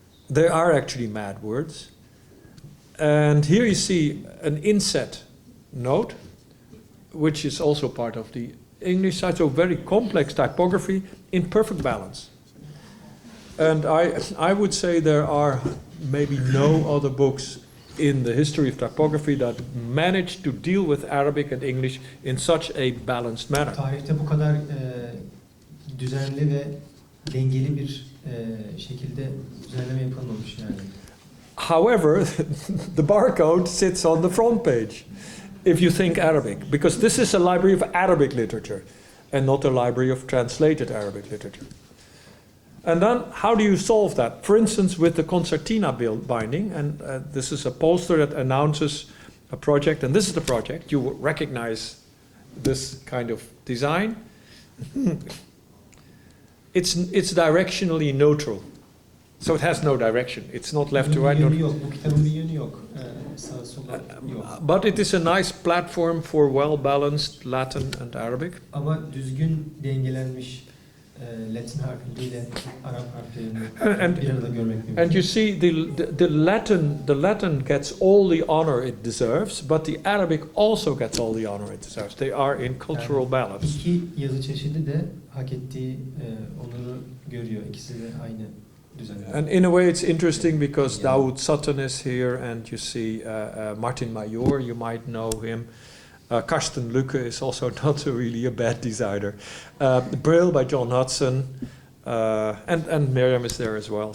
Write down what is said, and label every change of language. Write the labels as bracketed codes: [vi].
[en] They are actually mad words. And here you see an inset note, which is also part of the English side, so very complex typography in perfect balance. And I would say there are maybe no other books in the history of typography that managed to deal with Arabic and English in such a balanced manner. [tr] Tarihte bu kadar düzenli ve dengeli bir şekilde düzenleme yapılmamış yani. [en] However, the barcode sits on the front page, if you think Arabic, because this is a library of Arabic literature. and not a library of translated Arabic literature. And then, how do you solve that? For instance, with the concertina binding, and this is a poster that announces a project, and this is the project. You will recognize this kind of design. It's directionally neutral. So it has no direction. It's not left to right. [tr] Yönü yok. Bu kitabın bir yönü yok. Sağa sola yok. [en] But it is a nice platform for well-balanced Latin and Arabic. [tr] Ama düzgün dengelenmiş Latin harfleriyle Arap harflerini bir arada görmek mümkün. [en] And you see, the Latin gets all the honor it deserves, but the Arabic also gets all the honor it deserves. They are in cultural balance. [tr] İki yazı çeşidi de hak ettiği onuru görüyor. İkisi de aynı düzende. [en] And in a way, it's interesting because Daoud Sutton is here, and you see Martin Major. You might know him. Karsten Lucke is also not really a bad designer. Brill by John Hudson, and Miriam is there as well.